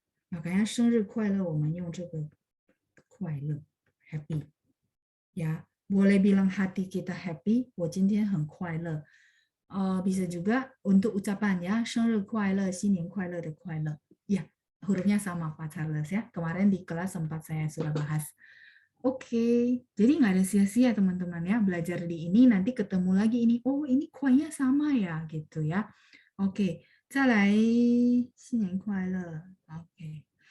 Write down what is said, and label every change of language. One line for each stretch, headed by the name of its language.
Indonesian: Makanya
Chinese: 生日快乐我们用这个快乐 happy.
Indonesian: Ya, boleh bilang hati kita happy,
Chinese: 我今天很快乐.
Indonesian: Bisa juga untuk ucapan ya,
Chinese: 生日快乐, 新年快乐的快乐.
Indonesian: Ya, hurufnya sama Pak Charles ya. Kemarin di kelas sempat saya sudah bahas. Oke, jadi nggak ada sia-sia teman-teman ya, belajar di ini nanti ketemu lagi ini, oh ini kuahnya sama ya gitu ya. Oke,
Chinese: 再来新年快乐.
Indonesian: Oke.